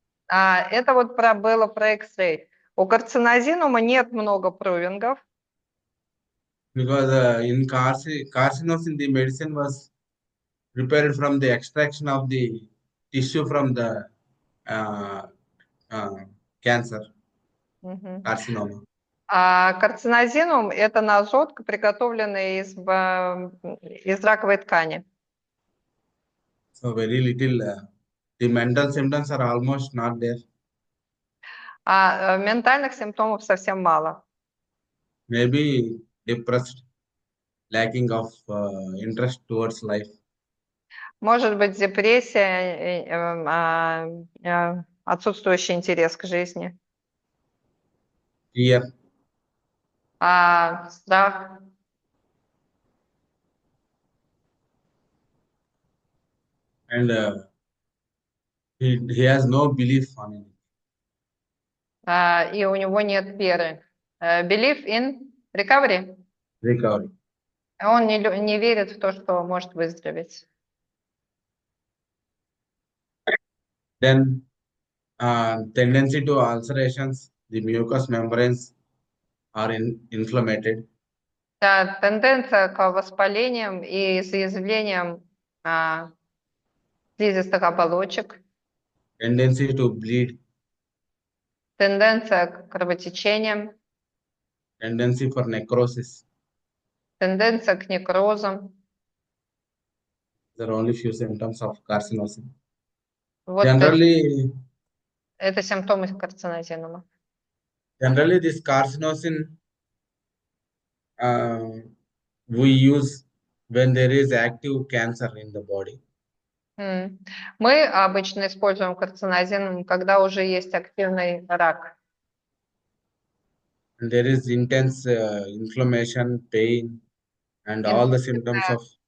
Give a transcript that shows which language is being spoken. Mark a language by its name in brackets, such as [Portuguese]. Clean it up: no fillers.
[Russian] Это вот было про X-ray. У карцинозинума нет много провингов, [English] because in carcinosin, the medicine was prepared from the extraction of the tissue from the uh, uh, cancer Мгм. carcinoma. [Russian] А карцинозинум – это азот, приготовленный из раковой ткани. [English] So very little. The mental symptoms are almost not there. [Russian] Ментальных симптомов совсем мало. [English] Maybe depressed, lacking of interest towards life, [Russian] Может быть, депрессия, отсутствующий интерес к жизни, [English] fear, [Russian] страх. [English] and he has no belief on it. [Russian] И у него нет веры. [English] Belief in recovery. Recovery. [Russian] Он не верит в то, что может выздороветь. [English] Then tendency to ulcerations, the mucous membranes are inflamed. [Russian] Да, тенденция к воспалениям и изъязвлениям слизистых оболочек, [English] Tendency to bleed, [Russian] тенденция к кровотечениям, [English] tendency for necrosis. [Russian] Тенденция к некрозам. [English] There are only few symptoms of carcinosin. [Russian] Вот [English] Generally, [Russian] это симптомы карцинозинума. [English] generally this carcinosin uh, we use when there is active cancer in the body. [Russian] Мы обычно используем карцинозин, когда уже есть активный рак. [English] And there is intense inflammation, pain, and all the symptoms of